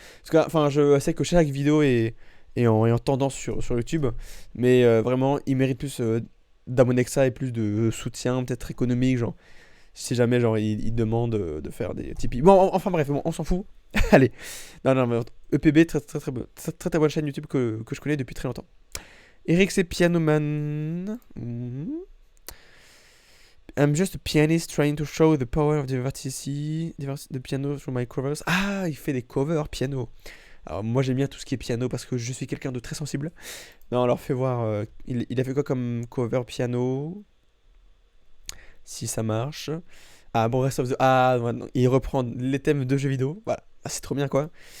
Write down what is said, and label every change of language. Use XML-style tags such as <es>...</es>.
<fr>Parce que, enfin, je sais que chaque vidéo est en tendance sur YouTube, mais vraiment, il mérite plus d'abonnés que ça et plus de soutien, peut-être économique, genre, si jamais, genre, il demande de faire des Tipeee. Bon, enfin bref, bon, on s'en fout. Allez. Non, non, mais EPB, très bonne chaîne YouTube que je connais depuis très longtemps. Eric, c'est Pianoman.</fr> <en>I'm just a pianist trying to show the power of the piano through my covers.</en> <fr>Ah, il fait des covers piano. Alors moi j'aime bien tout ce qui est piano parce que je suis quelqu'un de très sensible. Non, alors fais voir, il a fait quoi comme cover piano? Si ça marche. Ah, bon, Rest of the... Ah, ouais, non, il reprend les thèmes de jeux vidéo. Voilà. Ah, c'est trop bien, quoi.</fr>